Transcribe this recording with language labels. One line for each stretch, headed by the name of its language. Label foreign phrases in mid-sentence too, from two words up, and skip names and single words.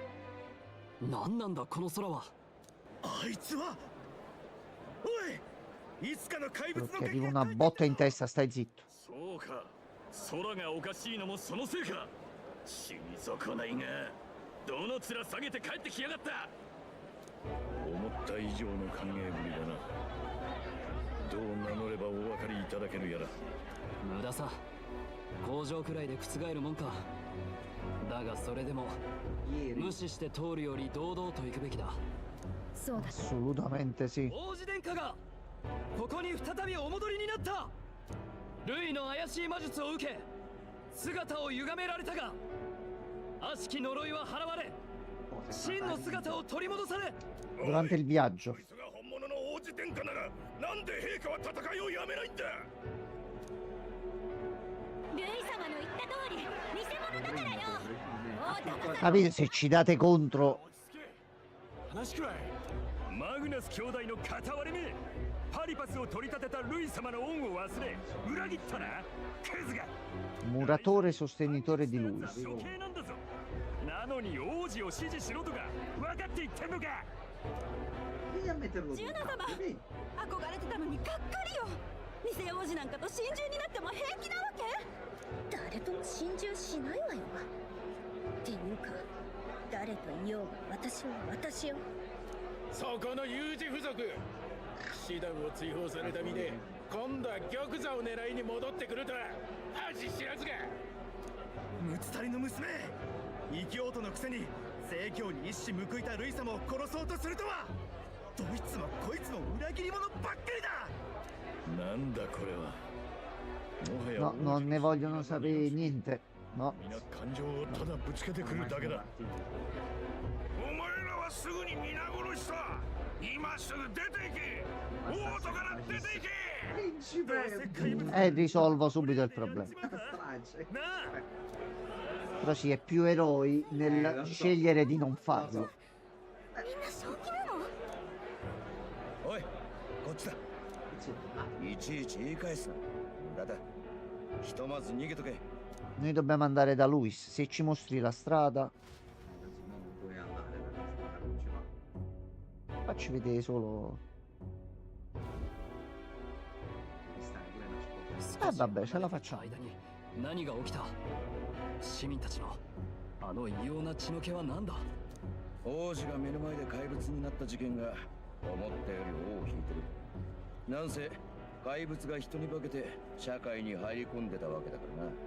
Japanese: 何なんだこの空は。あいつは。おい、いつかの怪
Italian: Quello
Japanese: 物
Italian: che
Japanese: の
Italian: arriva una botta in testa, stai zitto.
Japanese: そうか、空がおかしいのもそのせいか。死に損ないが、どの面下げて帰ってきやがった。思った以上の歓迎ぶりだな。どう名乗ればお分かりいただけるやら。無駄さ。工場くらいで覆るもんか。だがそれでも Ieri 無視して通るより堂々と行くべきだ。そうだ。
Italian: Assolutamente sì.
Japanese: 王子殿下がここに再びお戻りになった。ルイの怪しい魔術を受け姿を歪められたが、悪しき呪いは払われ、真の姿を取り戻され。
Italian: Durante il viaggio.
Japanese: こいつが本物の王子殿下ならなんで陛下は戦いをやめないんだ。ルイ様の言った通り偽物だからよ。もう騙さ
Italian: Capite se ci date contro.
Japanese: 話くらい。マグナス兄弟の片割れ目。パリパスを取り立てたルイ様の恩を忘れ裏切ったな。クズが。
Italian: Muratore sostenitore di Luis.
Japanese: 処刑なんだぞ。なのに王子を支持しろとか分かって言ってんのか。
Italian: Vieni a metterlo
Japanese: ジュ
Italian: tu.
Japanese: ナ様
Italian: Vieni.
Japanese: 憧れてたのにがっかりよ。偽王子なんかと心中になっても平気なわけ。誰とも心中しないわよ。っていうか誰といようが私は私よ。そこの有事不足。騎士団を追放された身で今度は玉座を狙いに戻ってくるとは恥知らずが。ムツタリの娘、異教徒のくせに正教に一矢報いたルイ様を殺そうとするとは。どいつもこいつも裏切り者ばっかりだ。なんだこれは。
Italian: No, non ne vogliono sapere niente. No.
Japanese: 皆感情をただぶつけてくるだけだ。お前らはすぐに皆殺しさ。今すぐ出ていけ。王都から出ていけ。
Italian: Principe. E risolvo subito il problema. Strage. Però sì, è più eroi nel scegliere di non farlo.
Japanese: みんな正気なの？おい、こっちだ。いちいち言い返すな。無駄だ。ひとまず逃げとけ。
Italian: Noi dobbiamo andare da Luis. Se ci mostri la strada, Non puoi andare da questa parte, non ci va. facci vedere solo. Questa è pure una scopa. Vabbè, ce la facciamo.
Japanese: 間に何が起きた。市民たちのあの異様な血の気は何だ。王子が目の前で怪物になった事件が思ったより尾を引いてる。なんせ怪物が人に化けて社会に入り込んでたわけだからな。